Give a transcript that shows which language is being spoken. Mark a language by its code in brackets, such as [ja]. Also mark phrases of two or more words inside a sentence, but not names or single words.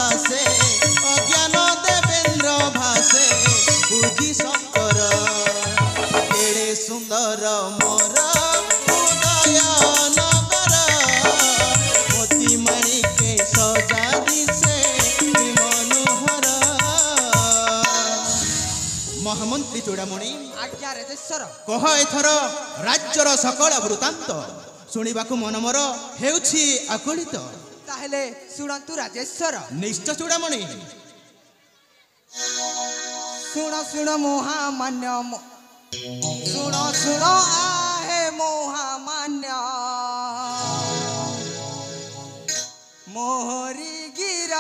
[or] ଭାସେ ପୂଜି ଶଙ୍କର କେଡ଼େ ସୁନ୍ଦର ମୋର ଉଦୟ ନଗର ମୋତି ମାଣିକେ ସଜା ଦିଶେ କି ମନୋହର ମହାମନ୍ତ୍ରୀ ଚୂଡ଼ାମଣି ଆଜ୍ଞା ରାଜେଶ୍ୱର କହ ଏଥର ରାଜ୍ୟର ସକଳ ବୃତ୍ତାନ୍ତ ଶୁଣିବାକୁ ମନ ମୋର ହେଉଛି ଆକୁଳିତ ତାହେଲେ ଶୁଣନ୍ତୁ ରାଜେଶ୍ୱର ନିଶ୍ଚୟ ଚୂଡ଼ାମଣି ଶୁଣ ଶୁଣ ମହାମାନ୍ୟ ଶୁଣ ଶୁଣ ଆହେ ମହାମାନ୍ୟ ମୋହରି ଗିରା